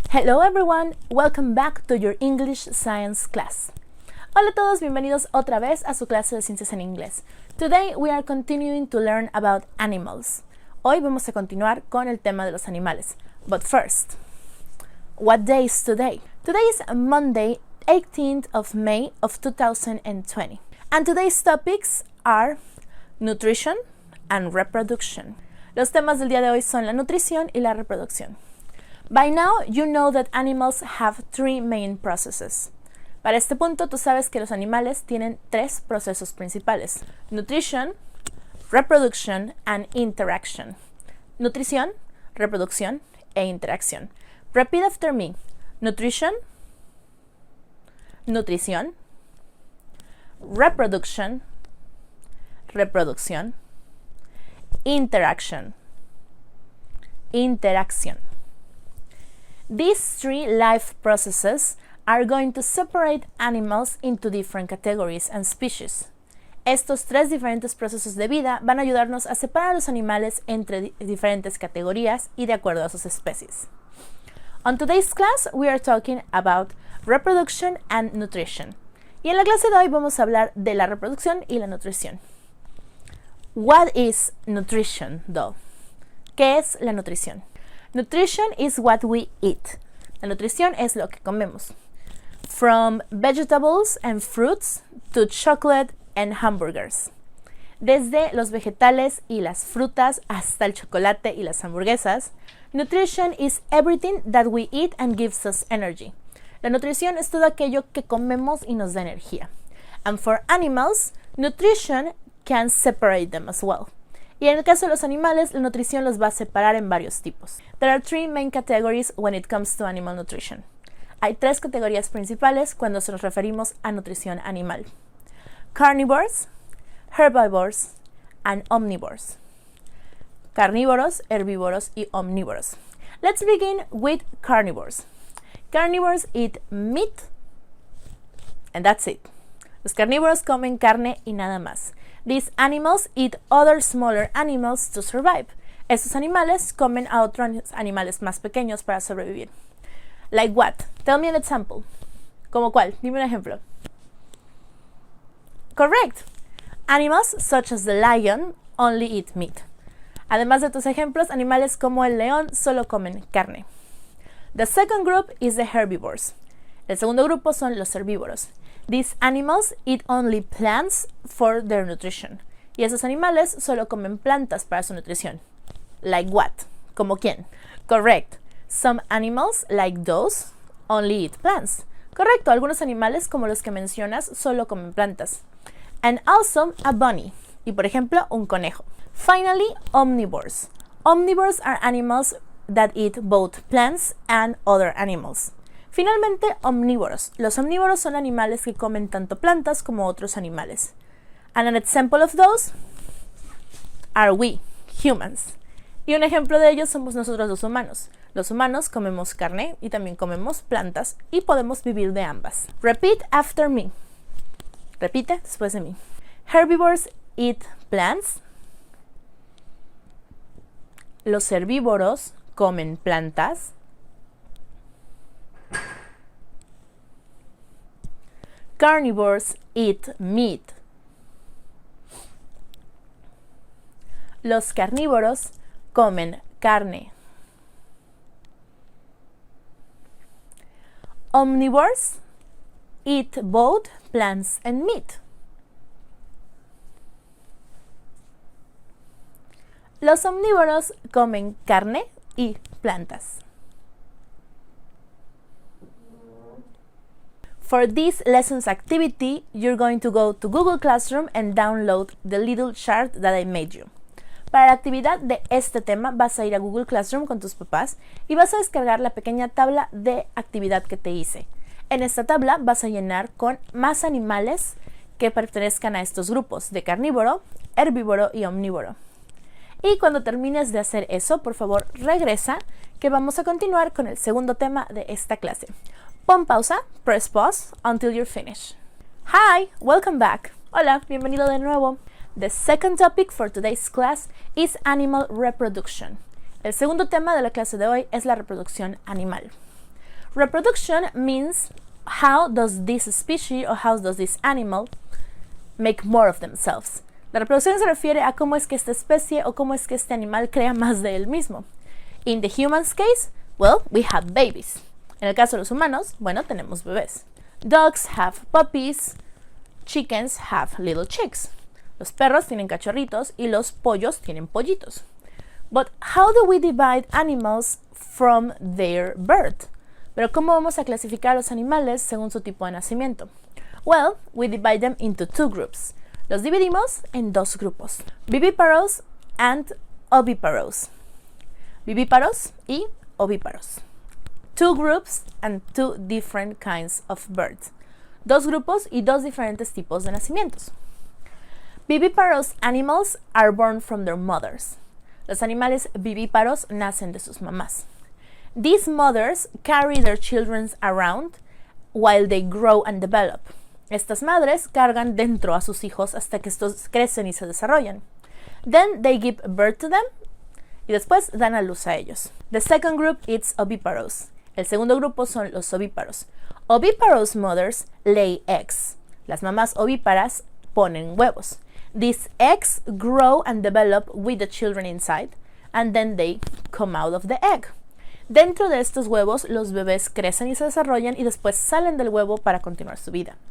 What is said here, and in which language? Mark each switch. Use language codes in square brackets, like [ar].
[en] Hello everyone, welcome back to your English Science class. [es] Hola a todos, bienvenidos otra vez a su clase de ciencias en inglés. [en] Today we are continuing to learn about animals. [es] Hoy vamos a continuar con el tema de los animales. [en] But first, what day is today? Today is Monday, 18th of May of 2020. And today's topics are nutrition and reproduction. [es] Los temas del día de hoy son la nutrición y la reproducción. [en] By now, you know that animals have three main processes. [es] Para este punto, tú sabes que los animales tienen tres procesos principales: [en] nutrition, reproduction, and interaction. [es] Nutrición, reproducción e interacción. [en] Repeat after me. Nutrition, nutrición, reproduction, reproducción, interaction, interacción. These three life processes are going to separate animals into different categories and species. [es] Estos tres diferentes procesos de vida van a ayudarnos a separar a los animales entre diferentes categorías y de acuerdo a sus especies. [en] On today's class, we are talking about reproduction and nutrition. [es] Y en la clase de hoy vamos a hablar de la reproducción y la nutrición. [en] What is nutrition, though? [es] ¿Qué es la nutrición? [en] Nutrition is what we eat. [es] La nutrición es lo que comemos. [en] From vegetables and fruits to chocolate and hamburgers. [es] Desde los vegetales y las frutas hasta el chocolate y las hamburguesas, [en] nutrition is everything that we eat and gives us energy. [es] La nutrición es todo aquello que comemos y nos da energía. [en] And for animals, nutrition can separate them as well. [es] Y en el caso de los animales, la nutrición los va a separar en varios tipos. [en] There are three main categories when it comes to animal nutrition. [es] Hay tres categorías principales cuando nos referimos a nutrición animal: [en] carnivores, herbivores, and omnivores. [es] Carnívoros, herbívoros y omnívoros. [en] Let's begin with carnivores. Carnivores eat meat, and that's it. [es] Los carnívoros comen carne y nada más. [en] These animals eat other smaller animals to survive. [es] Estos animales comen a otros animales más pequeños para sobrevivir. [en] Like what? Tell me an example. [es] ¿Cómo cuál? Dime un ejemplo. [en] Correct. Animals such as the lion only eat meat. [es] Además de tus ejemplos, animales como el león solo comen carne. [en] The second group is the herbivores. [es] El segundo grupo son los herbívoros. [en] These animals eat only plants for their nutrition. [es] Y esos animales solo comen plantas para su nutrición. [en] Like what? [es] ¿Como quién? [en] Correct. Some animals, like those, only eat plants. [es] Correcto, algunos animales como los que mencionas solo comen plantas. [en] And also a bunny. [es] Y por ejemplo, un conejo. [en] Finally, omnivores. Omnivores are animals that eat both plants and other animals. [es] Finalmente, omnívoros. Los omnívoros son animales que comen tanto plantas como otros animales. [en] And an example of those are we, humans. [es] Y un ejemplo de ellos somos nosotros los humanos. Los humanos comemos carne y también comemos plantas y podemos vivir de ambas. [en] Repeat after me. [es] Repite después de mí. [en] Herbivores eat plants. [es] Los herbívoros comen plantas. [en] Carnivores eat meat. [es] Los carnívoros comen carne. [en] Omnivores eat both plants and meat. [es] Los omnívoros comen carne y plantas. [en] For this lesson's activity, you're going to go to Google Classroom and download the little chart that I made you. [es] Para la actividad de este tema vas a ir a Google Classroom con tus papás y vas a descargar la pequeña tabla de actividad que te hice. En esta tabla vas a llenar con más animales que pertenezcan a estos grupos de carnívoro, herbívoro y omnívoro. Y cuando termines de hacer eso, por favor regresa, que vamos a continuar con el segundo tema de esta clase. Pon pausa, [en] press pause until you're finished. Hi, welcome back. [es] Hola, bienvenido de nuevo. [en] The second topic for today's class is animal reproduction. [es] El segundo tema de la clase de hoy es la reproducción animal. [en] Reproduction means how does this species or how does this animal make more of themselves. [es] La reproducción se refiere a cómo es que esta especie o cómo es que este animal crea más de él mismo. [en] In the human's case, well, we have babies. [es] En el caso de los humanos, bueno, tenemos bebés. [en] Dogs have puppies, chickens have little chicks. [es] Los perros tienen cachorritos y los pollos tienen pollitos. [en] But how do we divide animals from their birth? [es] Pero ¿cómo vamos a clasificar a los animales según su tipo de nacimiento? [en] Well, we divide them into two groups. [es] Los dividimos en dos grupos. [en] Viviparous and oviparous. [es] Vivíparos y ovíparos. [en] Two groups and two different kinds of birds. [es] Dos grupos y dos diferentes tipos de nacimientos. [en] Viviparous animals are born from their mothers. [es] Los animales vivíparos nacen de sus mamás. [en] These mothers carry their children around while they grow and develop. [es] Estas madres cargan dentro a sus hijos hasta que estos crecen y se desarrollan. [en] Then they give birth to them [es] y después dan a luz a ellos. [en] The second group is oviparous. [es] El segundo grupo son los ovíparos. [en] Oviparous mothers lay eggs. [es] Las mamás ovíparas ponen huevos. [en] These eggs grow and develop with the children inside, and then they come out of the egg. [es] Dentro de estos huevos, los bebés crecen y se desarrollan y después salen del huevo para continuar su vida.